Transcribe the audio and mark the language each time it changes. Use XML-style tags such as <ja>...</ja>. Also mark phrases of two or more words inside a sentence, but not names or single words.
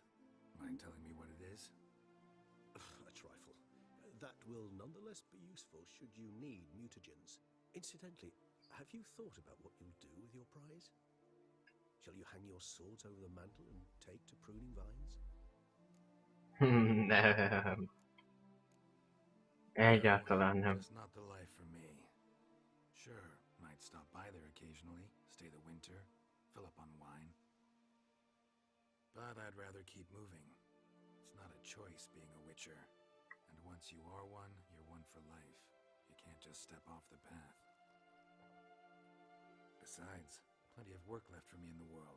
<en>Mind telling me what it is? A trifle. That will nonetheless be useful should you need mutagens. Incidentally, have you thought about what you'll do with your prize? Shall you hang your swords over the mantle and take to pruning vines?</en> <hu>Nem. Egyáltalán nem.</hu> <en>Just not the life for me. Sure, might stop by there occasionally, stay the winter, fill up on wine. But I'd rather keep moving. It's not a choice being a witcher. And once you are one, you're one for life. You can't just step off the path. Besides, plenty of work left for me in the world.</en>